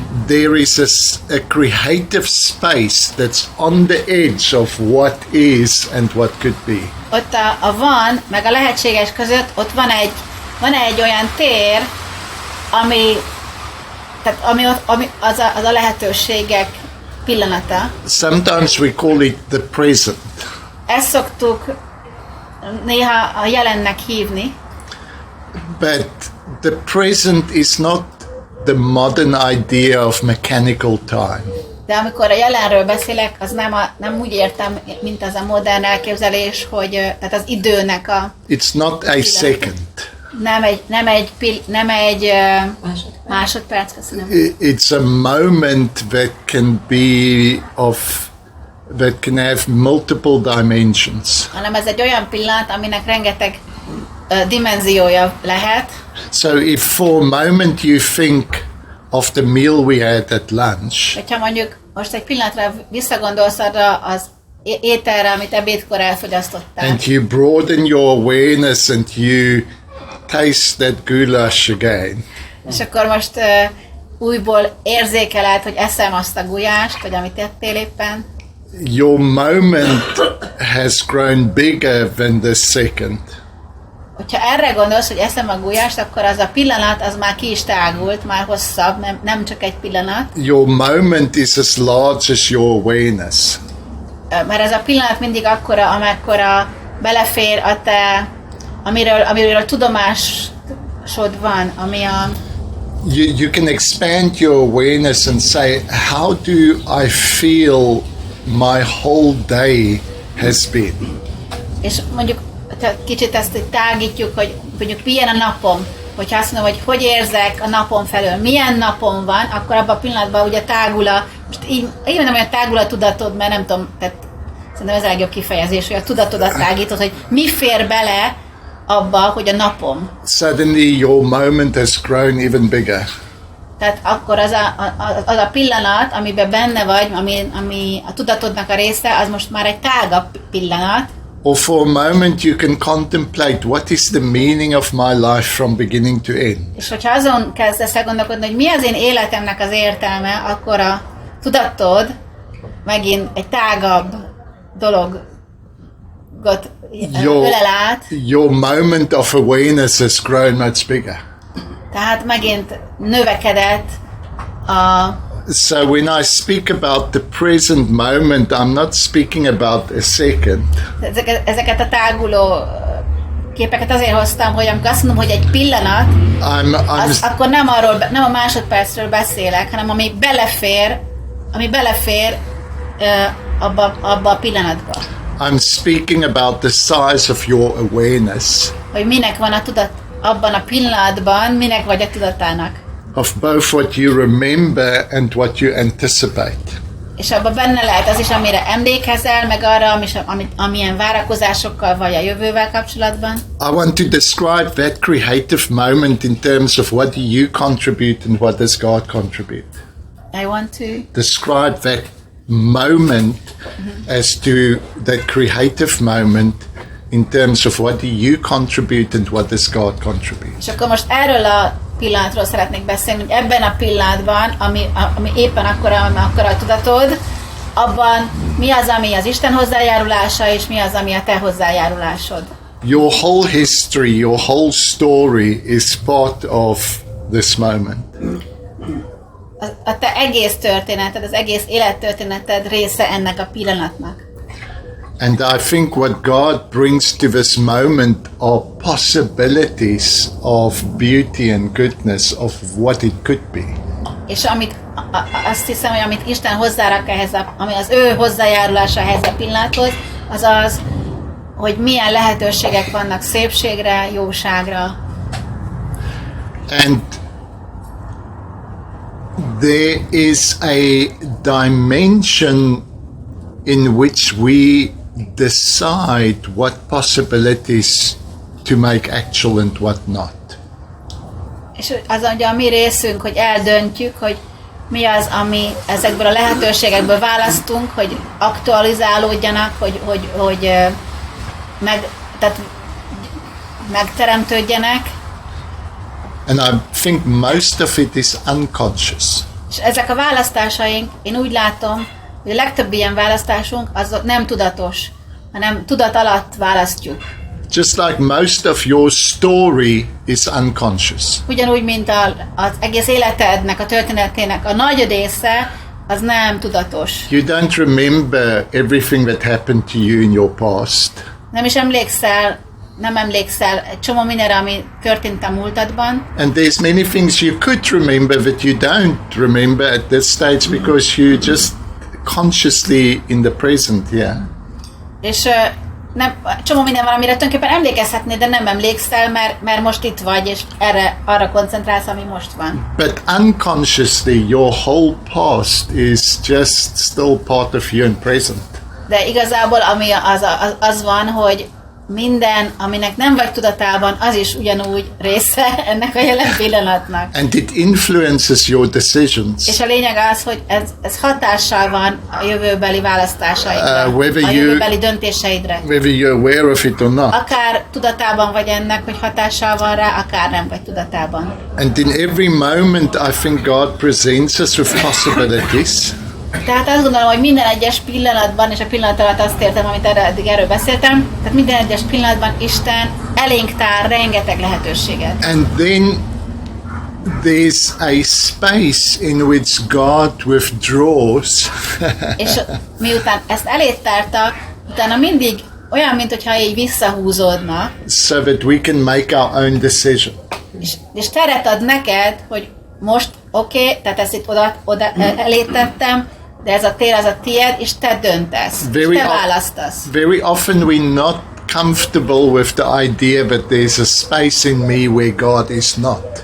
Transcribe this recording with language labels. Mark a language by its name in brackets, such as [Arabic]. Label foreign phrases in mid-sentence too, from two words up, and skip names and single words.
[English] There is a creative space that's on the edge of what is and what could be. [Hungarian] Ott a van, meg a lehetséges között, ott van egy olyan tér, ami az a lehetőségek pillanata. [English] Sometimes we call it the present. [Hungarian] Ezt szoktuk néha a jelennek hívni, [English] But the present is not the modern idea of mechanical time. [Hungarian] de amikor a jelenről beszélek, az nem úgy értem, mint az a modern elképzelés, hogy tehát az időnek [English] It's not a second. [Hungarian] nem egy másodperc, köszönöm. [English] It's a moment that can have multiple dimensions. [Hungarian] Hanem ez egy olyan pillanat, aminek rengeteg dimenziója lehet. [English] So if for a moment you think of the meal we had at lunch, [Hungarian] Hogyha mondjuk most egy pillanatra visszagondolsz arra az ételre, amit ebédkor elfogyasztottál, [English] and you broaden your awareness and you taste that goulash again, [Hungarian] és akkor most újból érzékeled, hogy eszem azt a gulyást, vagy amit ettél éppen, [English] your moment has grown bigger than the second. [Hungarian] hogyha erre gondolsz, hogy eszem a gulyást, akkor az a pillanat, az már ki is tágult, már hosszabb, nem csak egy pillanat. [English] Your moment is as large as your awareness. [Hungarian] Mert ez a pillanat mindig akkora, amekkora belefér a te, amiről tudomásod van, ami a... [English] You can expand your awareness and say, how do I feel my whole day has been? [Hungarian] És mondjuk kicsit ezt így tágítjuk, hogy mondjuk milyen a napom, hogyha azt mondom, hogy érzek a napom felől, milyen napom van, akkor abban a pillanatban ugye tágul most így mondom, hogy tágul a tudatod, mert nem tudom, tehát szerintem ez a legjobb kifejezés, hogy a tudatodat tágítod, hogy mi fér bele abba, hogy a napom. [English] Suddenly your moment has grown even bigger. [Hungarian] Tehát akkor az a pillanat, amiben benne vagy, ami a tudatodnak a része, az most már egy tágabb pillanat. [English] Or for a moment you can contemplate what is the meaning of my life from beginning to end. [Hungarian] És hogyha azon kezdesz el gondolkodni, hogy mi az én életemnek az értelme, akkor a tudatod megint egy tágabb dologot ölel át. [English] Your moment of awareness has grown much bigger. [Hungarian] Tehát megint növekedett a... [English] So when I speak about the present moment, I'm not speaking about a second. [Hungarian] Ezeket a táguló képeket azért hoztam, hogy amikor azt mondom, hogy egy pillanat, akkor nem a másodpercről beszélek, hanem ami belefér abba a pillanatba. [English] I'm speaking about the size of your awareness. [Hungarian] Hogy minek van a tudat abban a pillanatban, minek vagy a tudatának. [English] Of both what you remember and what you anticipate. [Hungarian] És abban benne lehet az is, amire emlékezel, meg arra, amilyen várakozásokkal vagy a jövővel kapcsolatban. [English] I want to describe that creative moment in terms of what do you contribute and what does God contribute. I want to describe that moment as to that creative moment in terms of what do you contribute and what does God contribute. [Hungarian] És akkor most erről a pillanatról szeretnék beszélni, hogy ebben a pillanatban, ami éppen akkor a tudatod, abban mi az, ami az Isten hozzájárulása, és mi az, ami a te hozzájárulásod. [English] Your whole history, your whole story is part of this moment. [Hungarian] A te egész történeted, az egész élettörténeted része ennek a pillanatnak. [English] And I think what God brings to this moment are possibilities of beauty and goodness of what it could be. [Hungarian] És azt hiszem, hogy amit Isten hozzárak ehhez, ami az ő hozzájárulása ehhez a pillanathoz, az az, hogy milyen lehetőségek vannak szépségre, jóságra. [English] And there is a dimension in which we decide what possibilities to make actual and what not. [Hungarian] És az ugye a mi részünk, hogy eldöntjük, hogy mi az, ami ezekből a lehetőségekből választunk, hogy aktualizálódjanak, hogy tehát megteremtődjenek, [English] and I think most of it is unconscious. [Hungarian] és ezek a választásaink, én úgy látom, hogy a legtöbb ilyen választásunk az nem tudatos, hanem tudat alatt választjuk. [English] Just like most of your story is unconscious. [Hungarian] Ugyanúgy, mint az egész életednek, a történetének a nagy része, az nem tudatos. [English] You don't remember everything that happened to you in your past. [Hungarian] Nem emlékszel egy csomó mindenre, ami történt a múltadban. [English] And there's many things you could remember that you don't remember at this stage because you're just consciously in the present, yeah. [Hungarian] És csomó minden van, amire tulajdonképpen emlékezhetnél, de nem emlékszel, mert most itt vagy, és arra koncentrálsz, ami most van. [English] But unconsciously, your whole past is just still part of you in present. [Hungarian] De igazából ami az van, hogy minden, aminek nem vagy tudatában, az is ugyanúgy része ennek a jelen pillanatnak. [English] And it influences your decisions. [Hungarian] És a lényeg az, hogy ez hatással van a jövőbeli választásaidra, a jövőbeli döntéseidre. [English] Whether you're aware of it or not. [Hungarian] Akár tudatában vagy ennek, hogy hatással van rá, akár nem vagy tudatában. [English] And in every moment I think God presents us with possibilities. [Hungarian] Tehát azt gondolom, hogy minden egyes pillanatban, és a pillanat alatt azt értem, amit eddig erről beszéltem, tehát minden egyes pillanatban Isten elénk tár rengeteg lehetőséget. [English] And then there's a space in which God withdraws. [Hungarian] És miután ezt elét tárta, utána mindig olyan, mintha így visszahúzódna, [English] So that we can make our own decision. [Hungarian] és teret ad neked, hogy most oké, tehát ezt itt oda elé tettem, de ez a tér az a tied, és te döntesz, és te választasz. [English] Very often we're not comfortable with the idea that there's a space in me where God is not.